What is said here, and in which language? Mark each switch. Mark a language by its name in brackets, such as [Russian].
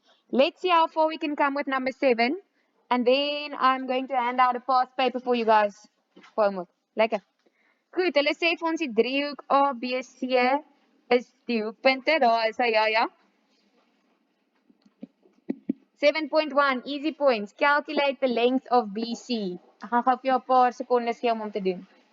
[English] Let's see how far we can come with number 7. And then I'm going to hand out a past paper for you guys. Homework. Lekker. [Afrikaans] Goed, hulle sê vir ons die driehoek ABC is die hoekpunte. Daar is hy, ja. [English] 7.1, easy points. Calculate the length of BC. [Afrikaans] Ek gaan gou vir jou 'n paar sekondes gee om te doen.